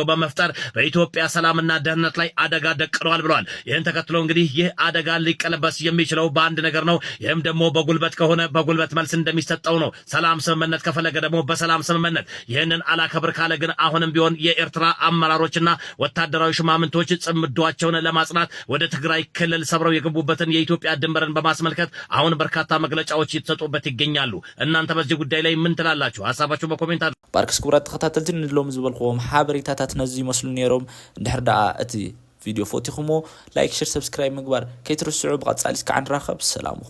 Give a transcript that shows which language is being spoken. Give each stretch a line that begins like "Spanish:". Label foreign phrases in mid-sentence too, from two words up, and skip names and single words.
Amharic: በመፍጠር በኢትዮጵያ ሰላምና ደህንነት ላይ አደጋ ደቅኗል ብለዋል። ይህን ተከትሎ እንግዲህ ይህ አደጋ ሊቀለበስ የሚችለው በአንድ ነገር ነው። ይህም ደግሞ በጉልበት ከሆነ በጉልበት መልስ እንደሚሰጠው ነው። ሰላም ስምምነት ከፈለገ ደግሞ በሰላም ስምምነት። ይህንን አላከብር ካለ ግን አሁንም ቢሆን የኤርትራ አመራሮችና ወታደራዊ ሹማምንቶች ጽምዷቸውን ለማጽናት ወደ ትግራይ ክልል ሰብረው የገቡበትን የኢትዮጵያ ድንበርን በማስመልከት አሁን በርካታ መግለጫዎች የተሰጡበት ይገኛሉ። እናንተ በዚህ ጉዳይ ላይ ምን ትላላችሁ? ሀሳባችሁ በኮሜንት አድርጉ።
Tigrinya: ባርክስ ክቡራት ተኸታተልቲ ንድሎም ዝበልክዎም ሓበሬታታት ነዚ ይመስሉ ነይሮም እንድሕር ደኣ እቲ ቪዲዮ ፎቲኹሞ
English: like share subscribe
Tigrinya: ምግባር ከይትርስዑ ብቐጻሊ እስካዕ ንራኸብ ሰላም ይኹን።